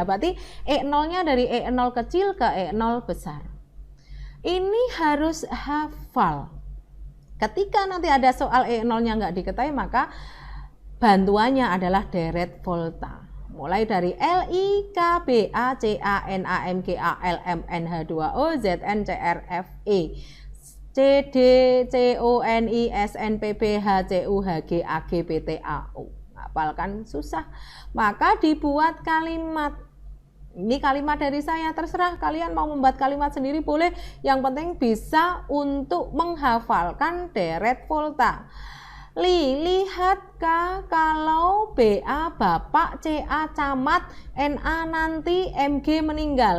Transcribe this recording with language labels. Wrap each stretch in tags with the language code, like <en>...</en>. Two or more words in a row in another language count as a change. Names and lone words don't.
<id>Berarti E0-nya dari E0 kecil ke E0 besar. Ini harus hafal. Ketika nanti ada soal E0-nya nggak diketahui, maka bantuannya adalah deret volta. Mulai dari Li, K, Ba, Ca, Na, Mg, Al, Mn, H2O, Zn, Cr, Fe, Cd, Co, Ni, Sn, Pb, Hcu, Hg, Ag, Pt, Au. Hafalkan susah. Maka dibuat kalimat. Ini kalimat dari saya, terserah kalian mau membuat kalimat sendiri boleh. Yang penting bisa untuk menghafalkan deret volta. Lihat kalau Ba bapak, Ca camat, Na nanti, Mg meninggal.</id>